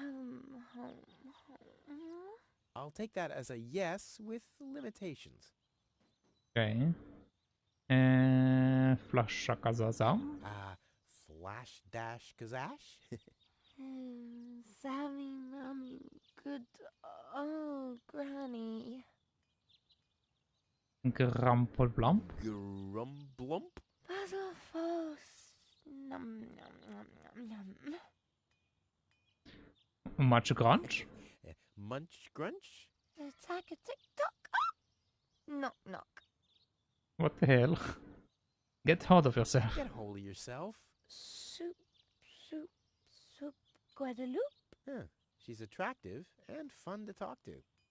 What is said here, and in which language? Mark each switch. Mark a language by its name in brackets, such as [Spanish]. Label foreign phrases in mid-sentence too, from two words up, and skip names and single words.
[English] I'll take that as a yes with limitations. Okay. Flasha kazaza. Flash dash kazash? Sammy, Mommy, good. Oh, Granny. Grampelblamp. Grumblump? Puzzle force. Num, num, num, num, num. Much grunge. Munch grunch? Attack a tick-tock. Knock, knock. What the hell? Get hold of yourself. Get hold of yourself. Soup, Guadeloupe. Huh. She's attractive and fun to talk to.